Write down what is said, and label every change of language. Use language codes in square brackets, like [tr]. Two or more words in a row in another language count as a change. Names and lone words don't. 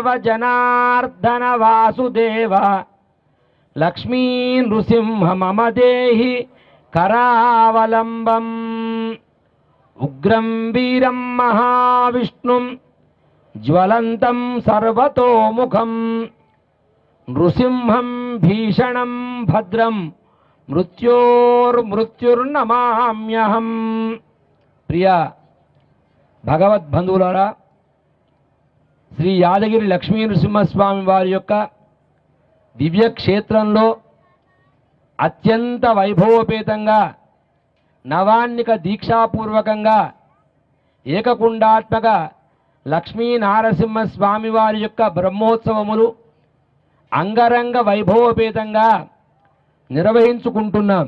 [sa] जनार्दन वासुदेव लक्ष्मी नृसिंह मम देहि करावलंबम् उग्रं वीरं महाविष्णुं ज्वलन्तं सर्वतोमुखं नृसिंहं भीषणं भद्रं मृत्योर्मृत्युर्नमाम्यहम्। [te] प्रिय భగవద్బంధువులారా, శ్రీ యాదగిరి లక్ష్మీ నృసింహస్వామి వారి యొక్క దివ్య క్షేత్రంలో అత్యంత వైభవోపేతంగా నవాన్నిక దీక్షాపూర్వకంగా ఏకకుండాత్మక లక్ష్మీ నారసింహస్వామి వారి యొక్క బ్రహ్మోత్సవములు అంగరంగ వైభవోపేతంగా నిర్వహించుకుంటున్నాం.